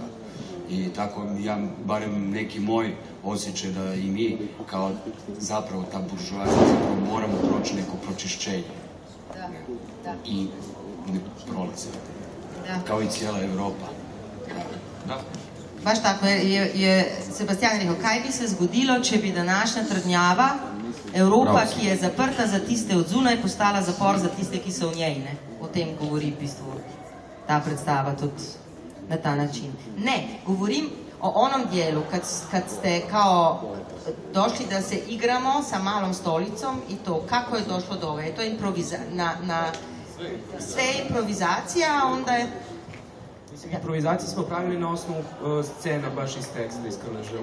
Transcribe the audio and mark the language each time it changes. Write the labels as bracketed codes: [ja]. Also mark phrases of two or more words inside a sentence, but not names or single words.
[hr] I tako, ja, barem neki moj osjećaj da i mi, kao zapravo ta buržuazija, zapravo moramo proći neko pročišćenje. I ne prolaze. Kao i cijela Evropa. [sl] Baš tako, je Sebastian rekel, kaj bi se zgodilo, če bi današnja trdnjava Evropa, ki je zaprta za tiste od zunaj, postala zapor za tiste, ki so v njej, ne? O tem govori v bistvu ta predstava tudi na ta način. [hr] Ne, govorim o onom dijelu, kad ste kao došli da se igramo sa malom stolicom i to, kako je došlo do ovoga, je to sve improvizacija, a onda je... Improvizaciju smo pravili na osnovu scena baš iz teksta, iz Krleže.